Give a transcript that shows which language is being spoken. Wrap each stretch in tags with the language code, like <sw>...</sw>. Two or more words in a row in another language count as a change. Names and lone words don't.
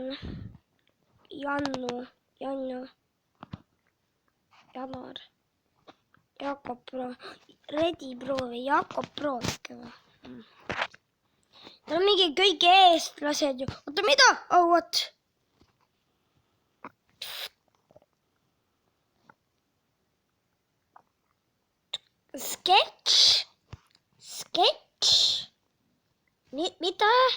<et>Jannu, Janar, Jakob Pro, Redi Pro või Jakob Pro ikka või? Tal on mingi kõik eestlased ju. Oota, mida?</et> <en>Oh, what? Sketch?</en> <et>Mida?</et>